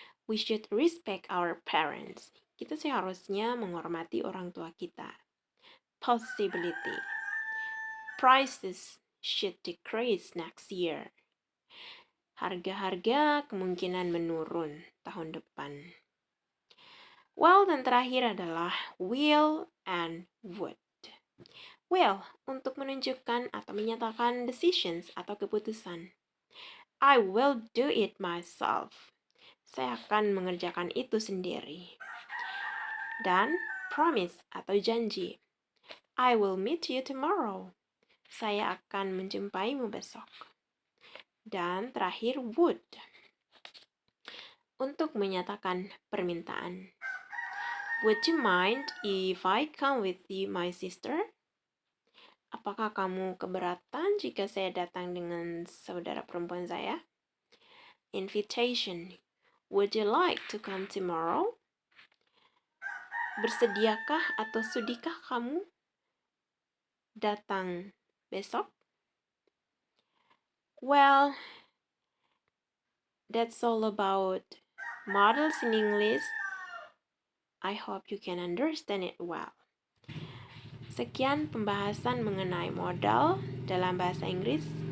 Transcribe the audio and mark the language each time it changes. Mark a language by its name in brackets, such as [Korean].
[English] We should respect our parents. [Indonesian] Kita seharusnya menghormati orang tua kita. [English] Possibility. Prices should decrease next year. [Indonesian] Harga-harga kemungkinan menurun tahun depan. Well, dan terakhir adalah will and would. Will, untuk menunjukkan atau menyatakan decisions atau keputusan. [English] I will do it myself. [Indonesian] Saya akan mengerjakan itu sendiri. Dan promise atau janji. [English] I will meet you tomorrow. [Indonesian] Saya akan menjumpaimu besok. Dan terakhir would. Untuk menyatakan permintaan. [English] Would you mind if I come with you, my sister? [Indonesian] Apakah kamu keberatan jika saya datang dengan saudara perempuan saya? [English] Invitation. Would you like to come tomorrow? [Indonesian] Bersediakah atau sudikah kamu datang besok? [English] Well, that's all about models in English. I hope you can understand it well. [Indonesian] Sekian pembahasan mengenai modal dalam bahasa Inggris.